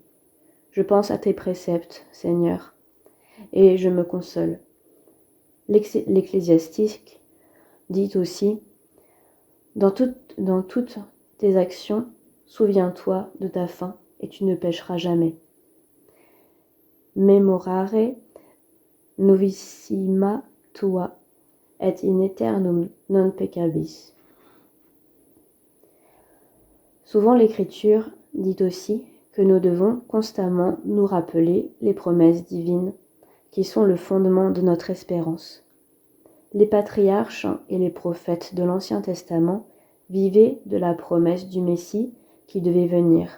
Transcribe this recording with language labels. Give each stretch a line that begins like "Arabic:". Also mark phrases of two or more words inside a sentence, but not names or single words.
French: Je pense à tes préceptes, Seigneur, et je me console. L'Ecclésiastique dit aussi: dans toutes tes actions, souviens-toi de ta fin et tu ne pécheras jamais.
Latin: Memorare novissima tua et in aeternum non peccabis.
French: Souvent l'Écriture dit aussi que nous devons constamment nous rappeler les promesses divines qui sont le fondement de notre espérance. Les patriarches et les prophètes de l'Ancien Testament vivaient de la promesse du Messie qui devait venir.